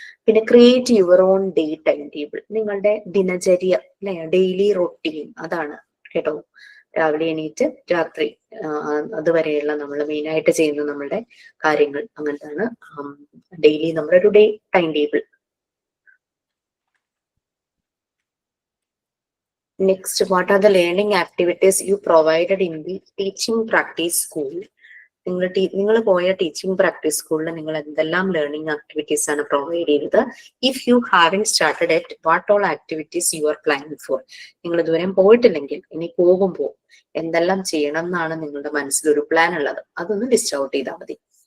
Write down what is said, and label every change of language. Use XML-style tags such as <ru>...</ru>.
<ml>പിന്നെ</ml> <en>Create your own day time table.</en> <ml>നിങ്ങളുടെ ദിനചര്യ അല്ലെ, ഡെയിലി റൊട്ടീൻ, അതാണ് കേട്ടോ. രാവിലെ എണീറ്റ് രാത്രി അതുവരെയുള്ള നമ്മൾ മെയിനായിട്ട് ചെയ്യുന്ന നമ്മളുടെ കാര്യങ്ങൾ, അങ്ങനത്താണ് ഡെയിലി നമ്മുടെ ഒരു day time table.</ml> <en>Next, what are the learning activities you provided in the teaching practice school?</en> <ml>നിങ്ങൾ പോയ ടീച്ചിങ് പ്രാക്ടീസ് സ്കൂളിൽ നിങ്ങൾ എന്തെല്ലാം ലേണിംഗ് ആക്ടിവിറ്റീസ് ആണ് പ്രൊവൈഡ് ചെയ്തത്?</ml> <en>If you having started at what all activities you are planning for?</en> <ml>നിങ്ങൾ ഇതുവരെ പോയിട്ടില്ലെങ്കിൽ ഇനി പോകുമ്പോൾ എന്തെല്ലാം ചെയ്യണം എന്നാണ് നിങ്ങളുടെ മനസ്സിലൊരു പ്ലാൻ ഉള്ളത്, അതൊന്ന് ലിസ്റ്റ് ഔട്ട് ചെയ്താൽ മതി.</ml>